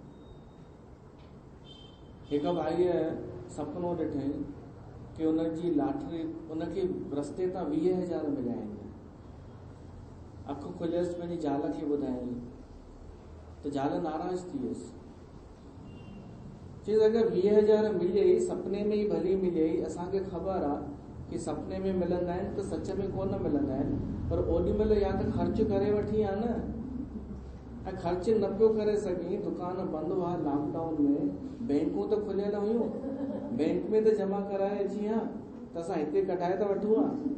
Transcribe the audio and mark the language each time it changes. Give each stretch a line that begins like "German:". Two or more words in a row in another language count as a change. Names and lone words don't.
Sindhi: हिकु भाईअ सपनो ॾिठई कि उनजी लाटरी, उनखे रस्ते तां 20,000 मिलिया आहिनि। अखि खुलियसि, पंहिंजी ज़ाल खे ॿुधायई त ज़ाल नाराज़ थी वियसि। चई अगरि 20,000 मिलियई, सपने में ई भली मिलियई, असांखे ख़बर आहे कि सपने में मिलंदा आहिनि त सच में कोन मिलंदा आहिनि, पर ओॾी महिल या त ख़र्च करे वठी आहे न, ऐं ख़र्च न पियो करे सघी, दुकान बंदि हुआ लॉकडाउन में, बैंकूं त खुलियल हुयूं, बैंक में त जमा कराए अची हा, त असां हिते कढाए था वठूं हा।